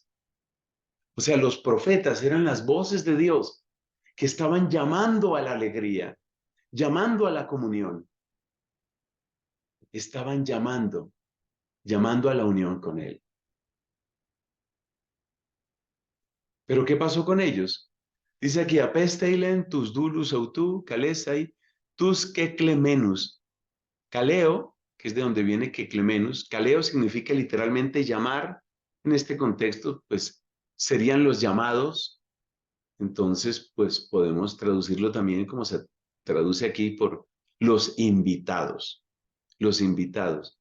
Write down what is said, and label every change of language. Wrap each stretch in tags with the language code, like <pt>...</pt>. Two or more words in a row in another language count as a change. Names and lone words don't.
<es>O sea, los profetas eran las voces de Dios que estaban llamando a la alegría, llamando a la comunión, estaban llamando a la unión con Él. Pero ¿qué pasó con ellos? Dice aquí,</es> <el>ἀπέστειλεν τοὺς δούλους αὐτοῦ καλέσαι τοὺς κεκλημένους.</el> <es>Caleo, que es de donde viene keklemenus, caleo significa literalmente llamar. En este contexto, pues serían los llamados. Entonces, pues podemos traducirlo también como se traduce aquí por los invitados. Los invitados.</es>